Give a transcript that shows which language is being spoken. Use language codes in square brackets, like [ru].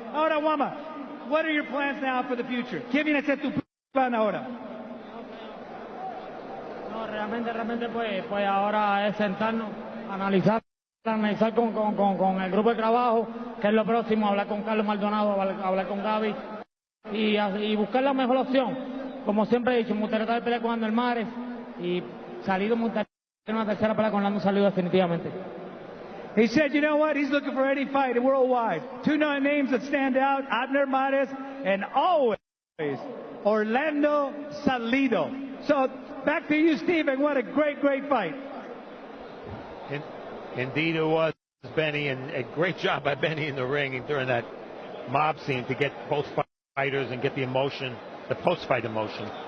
[en] Ahora, Juanma, what are your plans now for the future? [es] ¿Qué viene a ser tu plan ahora? No, realmente pues ahora es sentarnos, analizar con el grupo de trabajo, que es lo próximo, hablar con Carlos Maldonado, hablar con Gaby y buscar la mejor opción. Como siempre he dicho, me gustaría tratar de pelear con Ander Mares y salir de una tercera pelea con Lando Salido definitivamente. [en] He said, you know what? He's looking for any fight worldwide. Two names that stand out, Abner Mares and always Orlando Salido. So back to you, Stephen. What a great fight. Indeed it was, Benny, and a great job by Benny in the ring during that mob scene to get both fighters and get the emotion, the post-fight emotion.